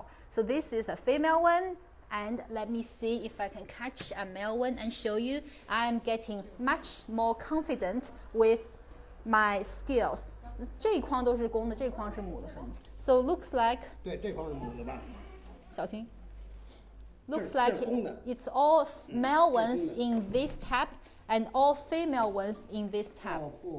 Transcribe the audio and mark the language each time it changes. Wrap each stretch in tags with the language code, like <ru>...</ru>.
<en>So this is a female one. And let me see if I can catch a male one and show you. I am getting much more confident with my skills.</en> <zh>这一筐都是公的，这一筐是母的，是吗？</zh> <en>So looks like.</en> <zh>对，这筐是母的吧？小心。</zh> <en>Looks like it's all male ones in this tap and all female ones in this tap.</en>